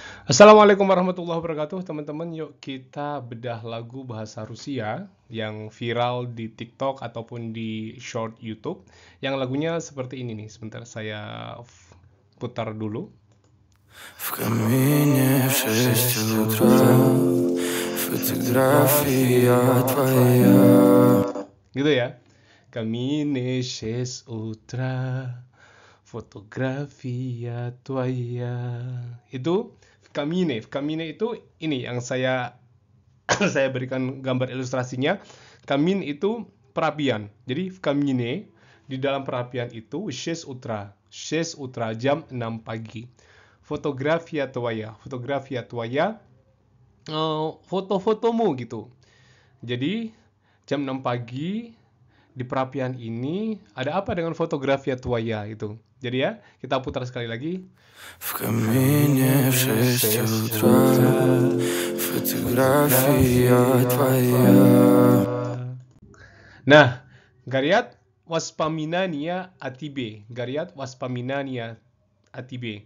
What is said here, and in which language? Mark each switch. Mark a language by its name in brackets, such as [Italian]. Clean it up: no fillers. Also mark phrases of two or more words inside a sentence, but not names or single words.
[Arabic] السلام عليكم ورحمة الله وبركاته, [Indonesian] teman-teman. Yuk kita bedah lagu bahasa Rusia yang viral di TikTok ataupun di short YouTube. Yang lagunya seperti ini nih. Sebentar saya putar dulu. [Russian] В камине в 6 утра фотография твоя. [Indonesian] Gitu ya. [Russian] Камине 6 утра фотография твоя. [Indonesian] Itu Kamine itu ini yang saya saya berikan gambar ilustrasinya. Kamin itu perapian. Jadi kamine di dalam perapian itu 6 utra jam 6 pagi. [Russian] фотография твоя, [Indonesian] foto-fotomu gitu. Jadi jam 6 pagi di perapian ini ada apa dengan [Russian] фотография твоя [Indonesian] itu. Jadi ya, kita putar sekali lagi. [Russian] В камине в 6 утра фотография твоя. [Indonesian] Nah, [Russian] горят воспоминания о тебе. горят воспоминания о тебе.